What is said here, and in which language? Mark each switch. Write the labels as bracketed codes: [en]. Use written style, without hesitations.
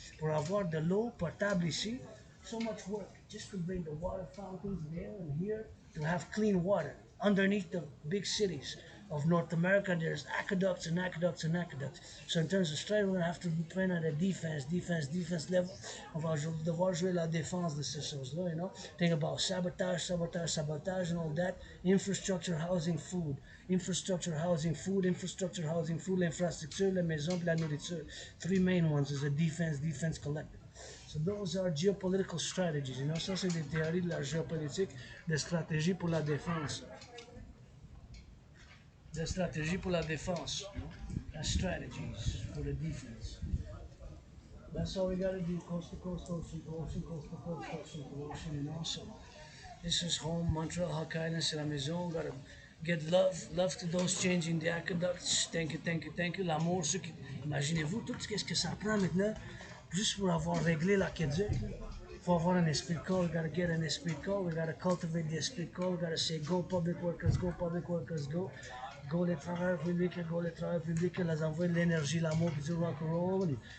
[fr] Pour avoir de l'eau potable ici, [en] so much work just to bring the water fountains there and here to have clean water. Underneath the big cities of North America, there's aqueducts and aqueducts and aqueducts. So in terms of strategy, we're going to have to plan at a defense level. [fr] On va devoir jouer la défense de ces choses-là. [en] Think about sabotage, and all that. Infrastructure, housing, food. Infrastructure, housing, food, [fr] l'infrastructure, les maisons, la nourriture. [en] Three main ones is a defense collective. So those are geopolitical strategies. [fr] Ça c'est des théories de la géopolitique, des stratégies pour la défense. Des stratégies pour la défense. [en] That's strategies for the defense. That's all we gotta do, coast to coast, ocean to ocean, coast to coast, ocean to ocean, So this is home, Montreal, Hokkaido, [fr] c'est la maison. [en] Gotta get love to those changing the aqueducts. Thank you. [fr] L'amour, imaginez-vous tout ce que ça prend maintenant, juste pour avoir réglé l'aqueduc. Faut avoir un esprit de corps, [en] we gotta get an esprit de corps, we gotta cultivate the esprit de corps, we gotta say go public workers, go. [fr] Go les travailleurs publics, les envoyer de l'énergie, l'amour, puis du rock and roll.